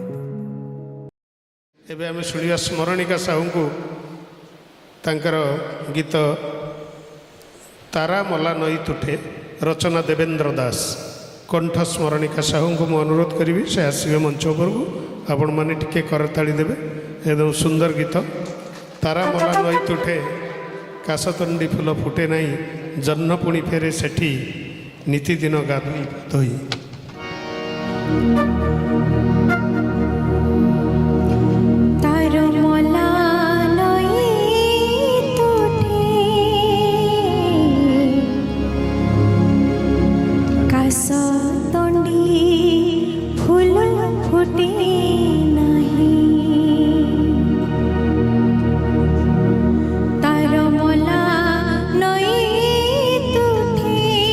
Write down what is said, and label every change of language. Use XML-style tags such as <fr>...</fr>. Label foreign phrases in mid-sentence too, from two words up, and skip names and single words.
<or>ଏବେ ଆମେ ଶୁଣିବା ସ୍ମରଣିକା ସାହୁଙ୍କୁ ତାଙ୍କର ଗୀତ ତାରା ମଲା ନଈ ତୁଠେ ରଚନା ଦେବେନ୍ଦ୍ର ଦାସ କଣ୍ଠ ସ୍ମରଣିକା ସାହୁଙ୍କୁ ମୁଁ ଅନୁରୋଧ କରିବି ସେ ଆସିବେ ମଞ୍ଚ ଉପରକୁ ଆପଣମାନେ ଟିକେ କରତାଳି ଦେବେ ଏବଂ ସୁନ୍ଦର ଗୀତ ତାରା ମଲା ନଈ ତୁଠେ କାଶତଣ୍ଡି ଫୁଲ ଫୁଟେ ନାହିଁ ଜହ୍ନ ପୁଣି ଫେରେ ସେଠି ନିତିଦିନ ଗାଧୋଇ ଧୋଇ ତାର ମଲା ନଈ ତୁଠେ କାଶ ତଣ୍ଡି ଫୁଲ ଫୁଟେ ନାହିଁ ତାର ମଲା ନଈ ତୁଠେ</or>